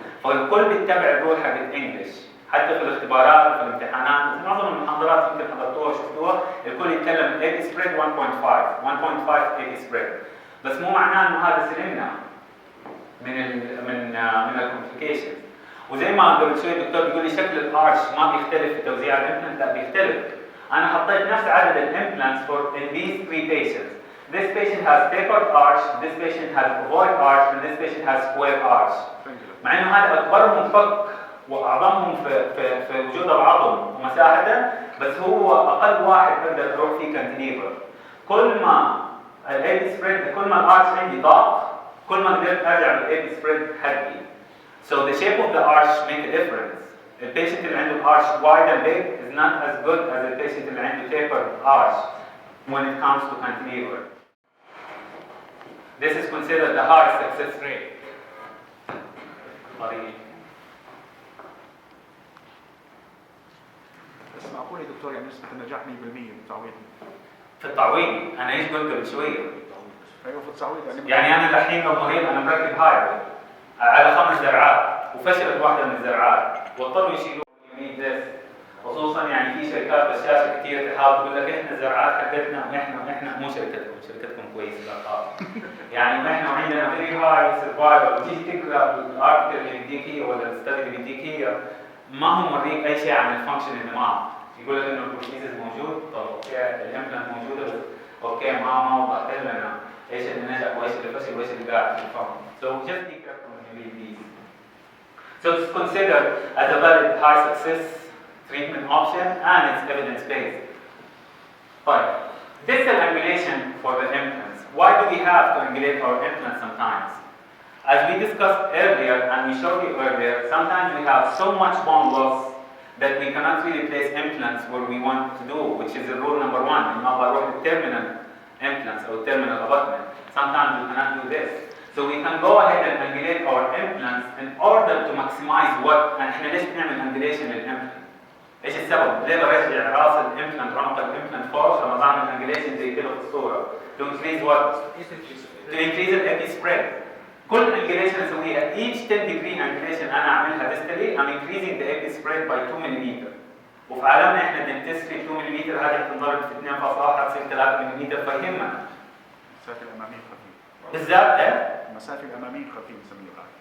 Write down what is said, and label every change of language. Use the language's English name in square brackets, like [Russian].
[Arabic] فالكل بيتبع الرول حقت انجلش، حتى في الاختبارات في الامتحانات، في معظم المحاضرات يمكن حضرتوها وشفتوها، الكل يتكلم 80 سبريد 1.5 80 سبريد، بس مو معناه انه هذا سلمنا من الكومبليكيشن. وزي ما قبل شوي الدكتور بيقول لي شكل الارش ما بيختلف في توزيع الامبلانت، لا بيختلف. انا حطيت نفس عدد الامبلانتس [English] for in these 3 patients. This patient has tapered arch, this patient has ovoid arch, and this patient has square arch. [Arabic] مع انه هذا اكبرهم فك واعظمهم في وجود العظم ومساحته، بس هو اقل واحد اقدر اروح فيه كانتليفر. كل ما الايدي سبريد، كل ما الارش عندي ضاق، كل ما قدرت ارجع بالايدي سبريد حقي. [English] So the shape of the arch make a difference. The patient [Arabic] اللي عنده [English] arch wide and big is not as good as the patient اللي عنده tapered arch when it comes to cantilever. This is considered the high success rate. [Arabic] بس معقول يا دكتور يعني نسبة النجاح 100% بالتعويض؟ في التعويض انا ايش قلت قبل شويه؟ ايوه في التعويض يعني انا الحين لو مريض انا مركب هايبرد على 5 زرعات وفشلت واحده من الزرعات واضطروا يشيلوا this، خصوصا يعني في شركات بشاشه كثير تحاول تقول لك احنا الزرعات حقتنا واحنا مو شركتكم كويسه لا يعني احنا وعندنا فيري هاي سرفايفل، وتيجي تقرا الارتكل اللي بيديك هي ولا الستدي اللي بيديك هي ما هو موريك اي شيء عن الفانكشن اللي معاه، يقول لك انه البروتيزز موجود، طب اوكي الامبلانت موجوده بس اوكي ما وضحت لنا ايش اللي نجح وايش اللي فشل وايش اللي قاعد في الفهم. [English] So just be careful when you read these. So it's considered as a valid high success treatment option and it's evidence based. But distal angulation for the implants. Why do we have to angulate our implants sometimes? As we discussed earlier and we showed you earlier, sometimes we have so much bone loss that we cannot really place implants where we want to do, which is the rule number 1. In our terminal implants or terminal abutment. Sometimes we cannot do this. So we can go ahead and angulate our implants in order to maximize what, and [Arabic] احنا ليش بنعمل [English] angulation للimplant؟ [Arabic] ايش السبب؟ ليه برجع راس الامبلانت عنق الامبلانت فوق لما بعمل انجليشن زي كده في الصوره؟ [English] to increase what؟ to increase the edge spread. [Arabic] كل انجليشن اسويها [English] each 10 degree [Arabic] انجليشن انا اعملها [English] distally I'm increasing the edge spread by 2 ملم. [Arabic] وفي عالمنا احنا الدنتستري 2 ملم هذه بتنضرب في 2.1 تصير 3 ملم فيهمنا. المسافه الاماميه خفيفه. بالذات ايه؟ المسافه الاماميه خفيفه بنسميها.